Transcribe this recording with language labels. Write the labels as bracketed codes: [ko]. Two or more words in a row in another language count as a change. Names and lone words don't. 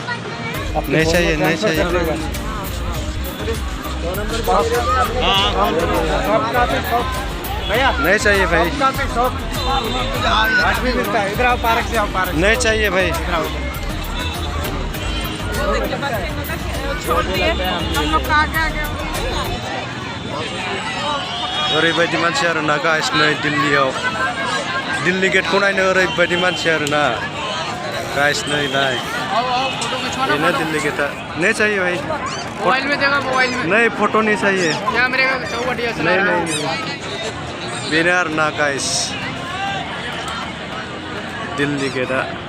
[hi] नहीं चाहिए, नहीं चाहिए। नहीं चाहिए भाई, इधर आओ, पार्क से आओ, पार्क। नहीं चाहिए भाई। [brx] ओरैबायदि मानसि आरोना गाइस, नै दिल्लीयाव दिल्ली गेटखौ नायनो ओरैबायदि मानसि आरोना गाइस। नै नाय, बेनो दिल्ली गेटा। [hi] नहीं चाहिए भाई, मोबाइल में देगा, मोबाइल में नहीं, फोटो नहीं चाहिए। कैमरे का चौबटिया चला रहा है। नहीं, [brx] बेनो आरोना गाइस दिल्ली गेटा।